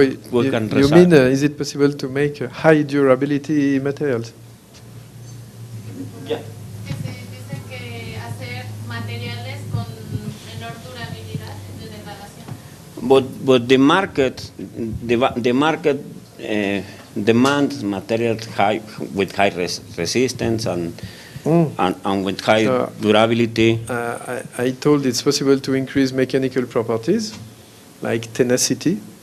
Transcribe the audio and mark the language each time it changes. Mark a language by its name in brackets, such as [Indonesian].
[English] you mean, is it possible to make high durability materials? Yeah. [Spanish] Dice que hacer materiales con menor durabilidad de degradación. [English] But the market demands materials with high resistance and with high durability. I told it's possible to increase mechanical properties, like tenacity.